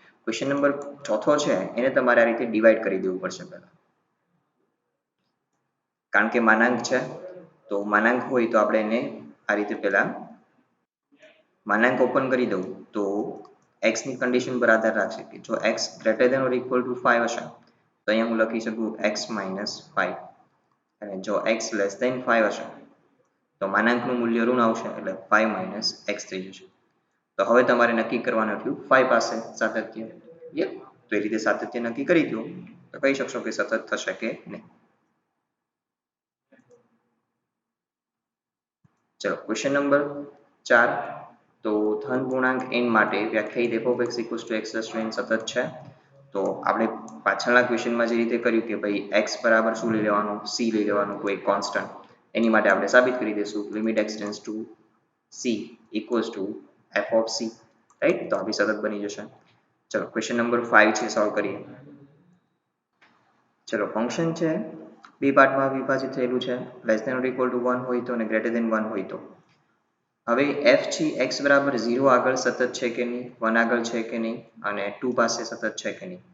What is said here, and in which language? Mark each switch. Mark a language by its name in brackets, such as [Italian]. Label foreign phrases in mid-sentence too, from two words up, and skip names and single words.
[English] question number [Gujarati] ચોથો છે એને તમારે આ રીતે ડિવાઈડ કરી દેવું પડશે પહેલા, કારણ કે માનાંક છે. તો માનાંક હોય તો આપણે એને આ રીતે પહેલા માનાંક ઓપન કરી દઉં તો x ની કન્ડિશન પર આધાર રાખશે કે જો [English] x greater or equal to 5 [Gujarati] હશે તો અહીંયા હું લખી શકું x - 5 અને જો [English] x less than 5 [Gujarati] હશે તો માનાંકનું મૂલ્ય ઋણ આવશે એટલે 5 - x થઈ જશે. તો હવે તમારે નક્કી કરવાનું હતું 5 પાસે સાતત્ય. તો એ રીતે સાતત્ય નક્કી કરી દો તો કહી શકશો કે સતત થશે કે નહીં. ચલો [English] question number [Gujarati] 4. તો ધન પૂર્ણાંક n માટે વ્યાખ્યાયિત [English] f of x equals to x plus 2n [Gujarati] સતત છે. તો આપણે પાછળના ક્વેશ્ચનમાં જે રીતે કર્યું કે ભાઈ x બરાબર શું લઈ લેવાનું? c લઈ લેવાનું, કોઈ કોન્સ્ટન્ટ. એની માટે આપણે સાબિત કરી દઈશું [English] limit x tends to c equals to f of c. [Gujarati] રાઈટ, તો આ બી સતત બની જશે. ચલો [English] question number [Gujarati] 5 છે સોલ્વ કરીએ. ચલો ફંક્શન છે બે પાર્ટમાં વિભાજિત થયેલું છે. [English] less than or equal to 1 [Gujarati] હોય તો અને [English] greater than 1 [Gujarati] હોય તો. હવે f છે x બરાબર 0 આગળ સતત છે કે નહીં, 1 આગળ છે કે નહીં અને 2 પાસે સતત છે કે નહીં.